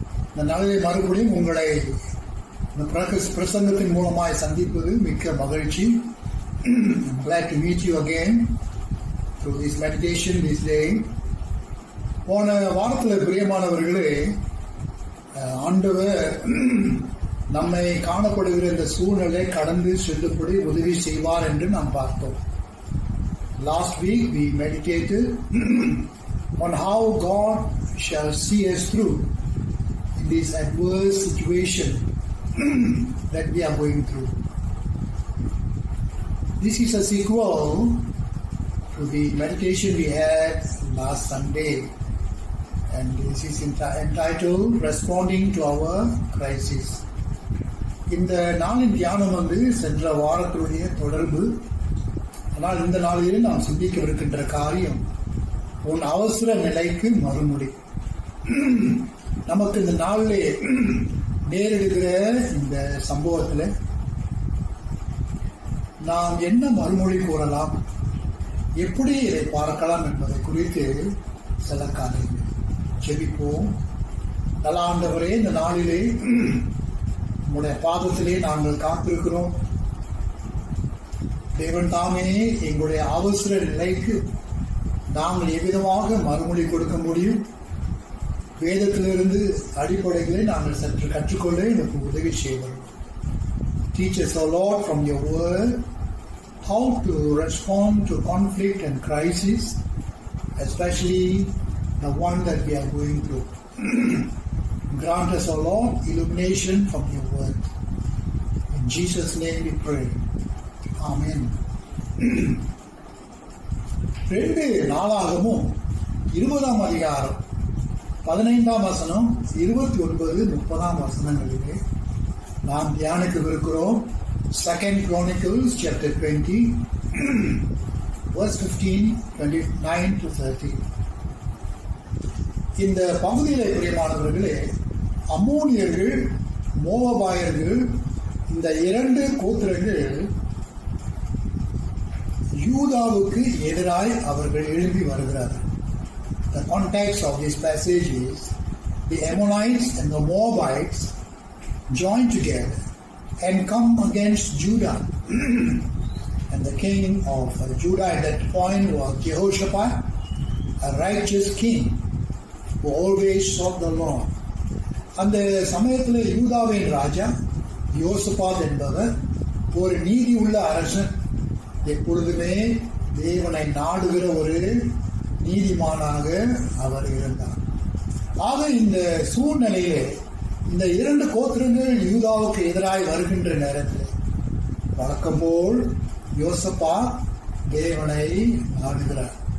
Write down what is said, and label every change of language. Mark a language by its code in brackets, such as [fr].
[ta] இந்த நாளிலே மறுபடியும் உங்களை இந்த பிரசங்கத்தின் மூலமாய் சந்திப்பது மிக்க மகிழ்ச்சி. [en] I'm glad to meet you again through this meditation this day. [ta] போன வாரத்தில் பிரியமானவர்களே, ஆண்டவர் நம்மை காணப்படுகிற இந்த சூழ்நிலை கடந்து செல்லும்படி உதவி செய்வார் என்று நாம் பார்த்தோம். [en] Last week we meditated on how God shall see us through in this adverse situation that we are going through. This is a sequel to the meditation we had last Sunday, and this is entitled Responding to Our Crisis. [ta] இந்த நாளின் தியானம் சென்ற வாரத்துடைய தொடர்பு. ஆனால் இந்த நாளில் நாம் சிந்திக்கவிருக்கின்ற காரியம் உன் அவசர நிலைக்கு மறுமொழி. நமக்கு இந்த நாளிலே நேரிடுகிற இந்த சம்பவத்தில் நாம் என்ன மறுமொழி கூறலாம், எப்படி இதை பார்க்கலாம் என்பதை குறித்து சில காரியங்கள் ஜெபிப்போம். நல்ல ஆண்டவரே, இந்த நாளிலே உங்களுடைய பாதத்திலே நாங்கள் காத்திருக்கிறோம். தேவன் தாமே எங்களுடைய அவசர நிலைக்கு நாங்கள் எவ்விதமாக மறுமொழி கொடுக்க முடியும், வேதத்திலிருந்து அடிப்படைகளை நாங்கள் சற்று கற்றுக்கொள்ள எனக்கு உதவி செய்வோம். [en] Teach us, O Lord, from your word how to respond to conflict and crisis, especially the one that we are going through. Grant us, O Lord, illumination from your word. In Jesus' name we pray. Amen. [ta] 2 நாளாகமும் 20ஆம் அதிகாரம் 15ஆம் வசனம் 29, 30ஆம் வசனங்களிலே நாம் தியானிக்கவிருக்கிறோம். [en] 2 Chronicles chapter 20 verse 15, 29 to 30. [ta] இந்த பகுதியிலே பிரியமானவர்களே, அம்மோனியர்கள், மோவாபாயர்கள், இந்த 2 கோத்திரங்கள் யூதாவுக்கு எதிராய் அவர்கள் எழும்பி வருகிறார்கள். [en] The context of this passage is the Ammonites and the Moabites join together and come against Judah. And the king of Judah at that point was Jehoshaphat, a righteous king who always sought the Lord. [ta] அந்த சமயத்தில் யூதாவின் ராஜா யோசபாத் என்பவர் ஒரு நீதி உள்ள அரசன், எப்பொழுதுமே தேவனை நாடுகிற ஒரு நீதிமானாக அவர் இருந்தார். ஆக இந்த சூழ்நிலையிலே இந்த 2 கோத்திரங்கள் யூதாவுக்கு எதிராக வருகின்ற நேரத்தில் வழக்கம் போல் யோசபாத் தேவனை நாடுகிறார்.